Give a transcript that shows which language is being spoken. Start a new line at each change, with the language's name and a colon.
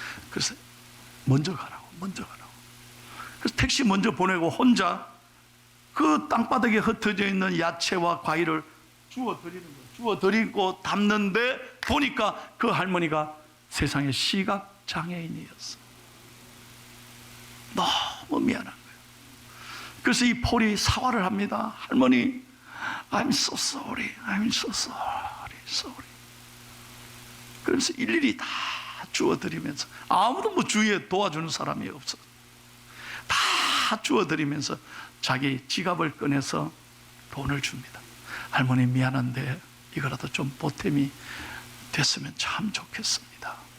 Korean: 그래서 먼저 가라고, 먼저 가라고. 그래서 택시 먼저 보내고 혼자 그 땅바닥에 흩어져 있는 야채와 과일을 주워드리는 거예요. 주워드리고 담는데 보니까 그 할머니가 세상에 시각장애인이었어. 너무 미안한 거예요. 그래서 이 폴이 사과를 합니다.
English: 할머니, I'm so sorry, I'm so sorry, sorry.
Korean: 그래서 일일이 다 주워드리면서, 아무도 뭐 주위에 도와주는 사람이 없어. 다 주워드리면서 자기 지갑을 꺼내서 돈을 줍니다. 할머니 미안한데 이거라도 좀 보탬이 됐으면 참 좋겠습니다.